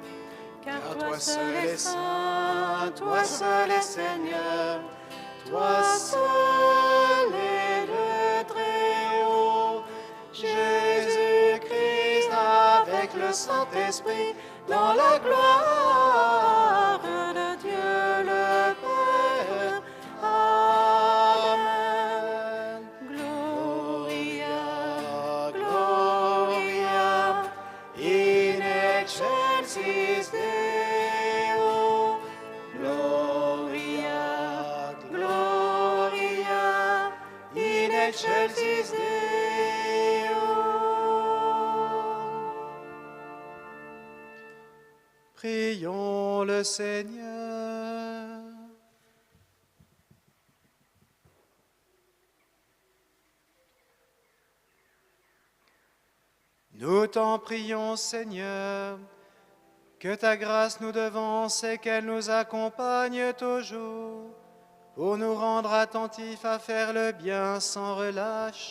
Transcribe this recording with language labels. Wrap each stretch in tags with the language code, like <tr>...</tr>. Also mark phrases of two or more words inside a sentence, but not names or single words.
<fr>Car toi seul es saint, toi seul es Seigneur, toi seul es le Très-Haut, Jésus-Christ avec le Saint-Esprit, dans la gloire de Dieu le Père. Amen.</fr> <la>Gloria, Gloria, in excelsis Deo. Gloria, Gloria, in excelsis Deo.</la> <fr>Prions le Seigneur. Nous t'en prions, Seigneur, que ta grâce nous devance et qu'elle nous accompagne toujours, pour nous rendre attentifs à faire le bien sans relâche.</fr>